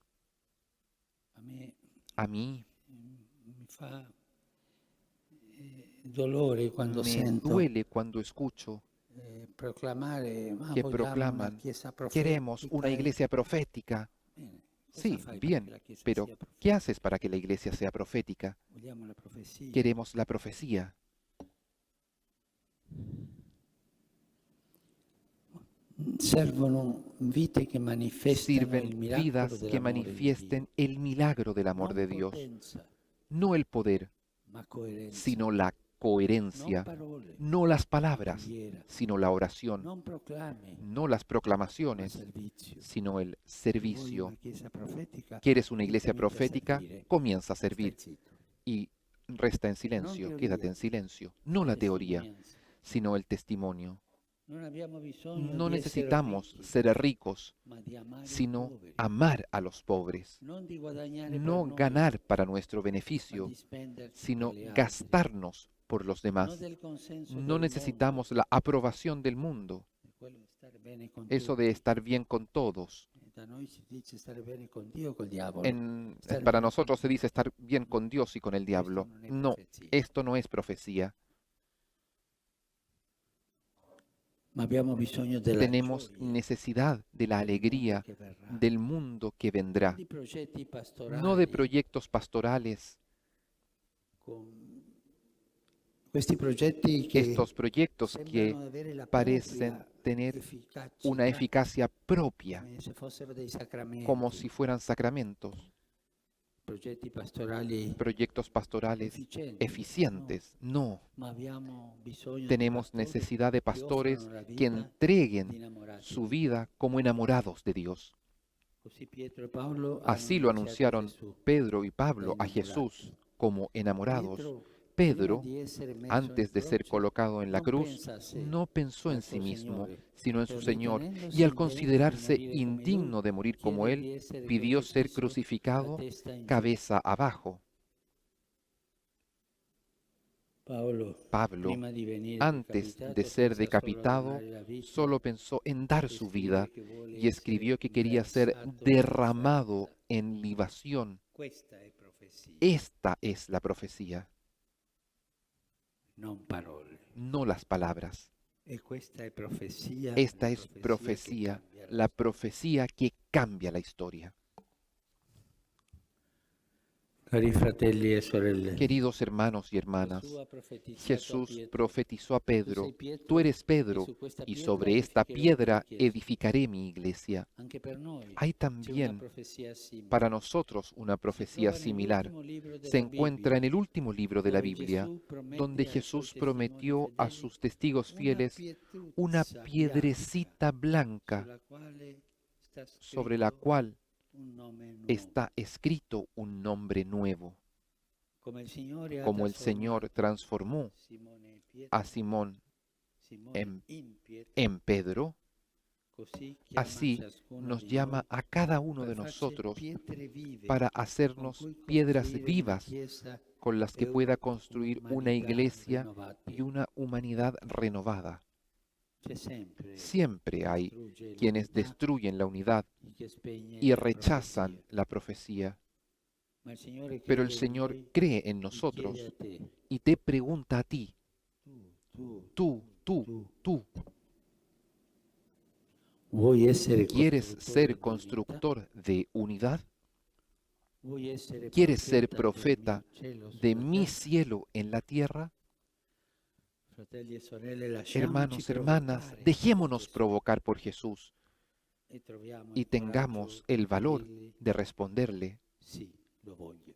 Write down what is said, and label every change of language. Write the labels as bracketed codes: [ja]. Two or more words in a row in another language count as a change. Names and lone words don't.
[es] A mí me duele cuando escucho que proclaman, queremos una iglesia profética. Sí, bien, pero ¿qué haces para que la iglesia sea profética? Queremos la profecía. [it] Servono vite che manifestano il [es] Sirven [it] miracolo [es] vidas que [it] dell'amore di Dio. [es] manifiesten el milagro del amor [it] Non [es] de Dios. [it] potenza, [es] No el poder, [it] ma coerenza. [es] sino la coherencia. [it] Non parole, [es] No las palabras, [it] preghiera. [es] sino la oración. [it] Non proclami, [es] No las [it] ma [es] proclamaciones, [it] servizio. [es] sino el [it] Se vuoi [es] servicio. [it] una chiesa profetica, [es] ¿Quieres una iglesia [it] comincia a [es] profética? [it] servire. [es] Comienza a [it] Stai [es] servir [it] zitto. [es] y resta en silencio, teoría. quédate en silencio. No la teoría, [it] Testimonianza. [es] sino el testimonio. [it] Non abbiamo bisogno [es] No [it] di essere [es] necesitamos [it] ricchi, [es] ser ricos, [it] ma di amare i [es] sino [it] poveri. [es] amar a los pobres. [it] Non di guadagnare [es] No [it] per noi, [es] ganar para nuestro [it] ma [es] beneficio, [it] di spenderci [es] sino [it] per gli altri. [es] gastarnos por los No demás. [it] del consenso [es] No [it] del [es] necesitamos la aprobación del mundo, [it] mondo, quello di stare bene con [es] eso [it] tutti. [es] de estar bien con todos. [it] Da noi si dice stare bene con Dio o col diavolo. [es] Para nosotros se dice estar bien con Dios y con el diablo. [it] Questo non è [es] No, [it] profezia. [es] esto no es profecía. [it] Ma abbiamo bisogno della [es] Tenemos [it] gioia [es] necesidad de la [it] del mondo [es] alegría [it] che verrà. [es] del mundo que vendrá, [it] Di progetti pastorali [es] no de proyectos pastorales. [it] con questi progetti che [es] Estos proyectos que [it] sembrano avere la [es] parecen [it] propria [es] tener [it] efficacità, [es] una eficacia propia, [it] come se fossero dei sacramenti. [es] como si fueran sacramentos, [it] Progetti pastorali [es] proyectos pastorales [it] efficienti. [es] eficientes. No, [it] Ma abbiamo bisogno di [es] tenemos [it] pastori [es] necesidad de [it] che [es] pastores [it] offrano la [es] que [it] vita di [es] entreguen [it] innamorati. [es] su vida como enamorados de Dios. [it] Così Pietro e Paolo [es] Así [it] hanno [es] lo [it] annunziato [es] anunciaron [it] Gesù. [es] Pedro y Pablo a [it] enamorati. [es] Jesús como enamorados. Pedro, Pedro, [it] prima di essere messo [es] antes [it] in [es] de ser [it] croce, [es] colocado en la [it] non [es] cruz, [it] pensa a sé, [es] no pensó [it] ma [es] en [it] al [es] sí [it] suo [es] mismo, [it] Signore. [es] sino en su Pero Señor, [it] ritenendosi [es] y al [it] indegno [es] considerarse [it] di morire come [es] indigno [it] lui, [es] de morir como [it] chiede di [es] Él, [it] essere [es] pidió ser [it] crocifisso [es] crucificado [it] a testa in giù. [es] cabeza abajo. Pablo, [it] prima di venire [es] antes [it] decapitato, [es] de ser [it] pensa [es] decapitado, [it] solo a dare la vita, [es] solo pensó en dar su vida [it] che vuole [es] y escribió que [it] essere [es] quería ser [it] versato [es] derramado [it] in [es] en libación. [it] Questa è profezia, [es] Esta es la profecía, [it] non parole. [es] no las palabras. [it] E questa è profezia, [es] Esta la es [it] che [es] profecía, [it] cambia [es] la profecía que cambia la historia. [it] Cari fratelli e sorelle, [es] Queridos hermanos y hermanas, [it] Gesù ha profetizzato a [es] Jesús [it] Pietro, [es] profetizó a [it] "Tu [es] Pedro, [it] sei Pietro, [es] tú eres [it] e [es] Pedro, [it] su questa [es] y [it] pietra [es] sobre esta [it] edificherò [es] piedra [it] la mia chiesa". [es] edificaré mi iglesia. [it] Anche per noi [es] Hay [it] c'è una [es] también [it] profezia simile. [es] para nosotros una [it] Si [es] profecía [it] trova [es] similar. [it] nell'ultimo libro della [es] Se encuentra en [it] Bibbia, [es] el último libro de la [it] dove [es] Biblia, [it] Gesù promette [es] donde [it] ai [es] Jesús [it] suoi [es] prometió [it] testimoni [es] a [it] fedeli [es] sus testigos [it] una [es] fieles una [it] pietruzza [es] piedrecita blanca [it] sulla quale sta [es] sobre la [it] scritto [es] cual [it] un nome nuovo. [es] está escrito un nombre nuevo, [it] Come il Signore ha [es] como el Señor [it] trasformato [es] transformó [it] Simone in Pietro, [es] a Simón [it] Simone [es] en- [it] in Pietro, [es] en Pedro, [it] così chiama [es] así [it] ciascuno [es] nos [it] di [es] llama [it] noi [es] a cada uno [it] per [es] de [it] farci [es] nosotros [it] pietre vive [es] para [it] con [es] hacernos [it] cui [es] piedras [it] costruire una [es] vivas [it] chiesa [es] con las que [it] e [es] pueda construir una [it] un'umanità [es] iglesia [it] rinnovata. [es] y una humanidad renovada. [it] C'è sempre [es] Siempre hay [it] distrugge [es] quienes [it] l'unità [es] destruyen la unidad [it] y che spegne [es] y [it] la [es] rechazan [it] profezia. [es] la profecía, [it] Ma il Signore [es] pero [it] crede [es] el [it] in [es] Señor [it] noi [es] cree en [it] y chiede [es] nosotros [it] a te, [es] y te pregunta a ti, [it] tu, [es] tú, [it] vuoi essere [es] ¿quieres ser [it] construttore [es] constructor de unidad? [it] di unità? Vuoi essere [es] ¿Quieres ser [it] profeta [es] profeta [it] del mio cielo [es] de [it] sulla [es] mi [it] terra? [es] cielo en la tierra? [it] Fratelli e sorelle, lasciamoci [es] Hermanos, hermanas, [it] provocare [es] dejémonos [it] da Gesù [es] provocar por Jesús [it] e troviamo [es] y [it] il [es] tengamos [it] coraggio [es] el [it] di [es] valor [it] dirgli [es] de responderle, [it] sì. lo voglio.